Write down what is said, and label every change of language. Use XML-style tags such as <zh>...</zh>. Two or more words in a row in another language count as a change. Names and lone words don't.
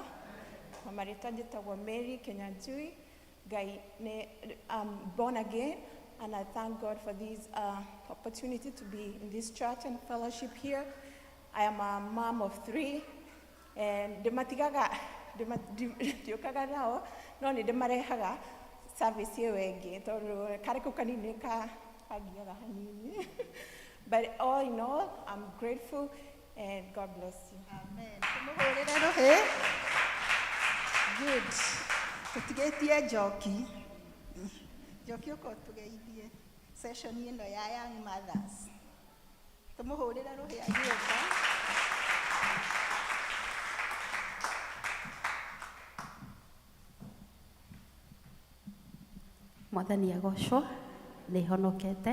<ki>Mamarĩtwa njĩtagwo Mary Kenyanjui.</ki> <en>I'm born again, and I thank God for this opportunity to be in this church and fellowship here. I am a mom of 3, and</en> <ki>ndĩmatigaga ndiũkaga nao, no nĩ ndĩmarehaga service ĩyo ĩngĩ tondũ karĩ kau kanini kangiaga hanini.</ki> <en>But all in all, I'm grateful, and God bless you.</en> <ki>Amen. Tũmũhũrĩre rũhĩ. Good. Tũtigĩtie njoki. Joki uko tugeithie session ino ya</ki> <en>young mothers.</en> <ki>Tumuhurira ruhi agioka. Mwathani agocwo nĩ honokete.</ki>